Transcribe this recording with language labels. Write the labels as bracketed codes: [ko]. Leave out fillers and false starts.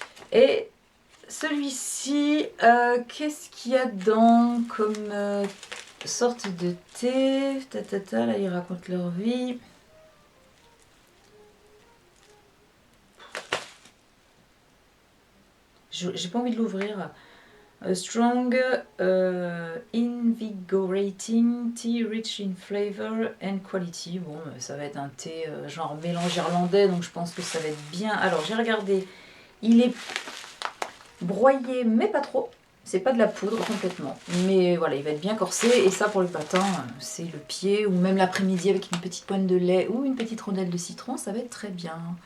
[fr] Et celui-ci, qu'est-ce qu'il y a dedans comme sorte de thé? Là, ils racontent leur vie. J'ai pas envie de l'ouvrir. [en] A strong, invigorating tea rich in flavor and quality. [fr] Bon, ça va être un thé genre mélange irlandais, donc je pense que ça va être bien. Alors, j'ai regardé. Il est broyé, mais pas trop. C'est pas de la poudre complètement. Mais voilà, il va être bien corsé. Et ça, pour le matin, c'est le pied. Ou même l'après-midi avec une petite pointe de lait ou une petite rondelle de citron. Ça va être très bien.